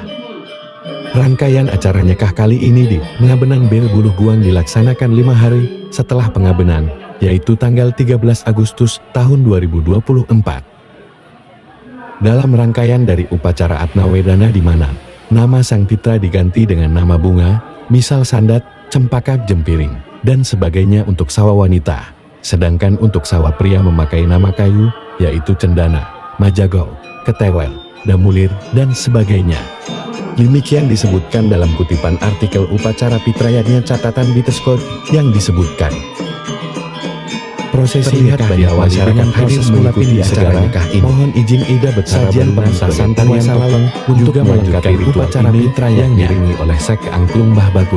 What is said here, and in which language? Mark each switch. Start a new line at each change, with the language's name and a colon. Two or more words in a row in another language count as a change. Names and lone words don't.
Indonesian: Rangkaian acara nyekah kali ini di Pengabenan Bir Buluh Guang dilaksanakan 5 hari setelah pengabenan, yaitu tanggal 13 Agustus tahun 2024. Dalam rangkaian dari upacara Atnawedana di mana nama sang Pitra diganti dengan nama bunga, misal sandat, cempaka, jempiring, dan sebagainya untuk sawa wanita, sedangkan untuk sawa pria memakai nama kayu, yaitu cendana, majagau, ketewel, damulir, dan sebagainya. Demikian disebutkan dalam kutipan artikel upacara Pitrayatnya catatan Biteskot yang disebutkan. Prosesi nikah banyak masyarakat hadir mengikuti acara nikah ini. Mohon izin Ida sajian pementasan tarian topeng untuk melanjutkan upacara Pitrayat yang diiringi oleh Sek Angklung Mbah Bagun.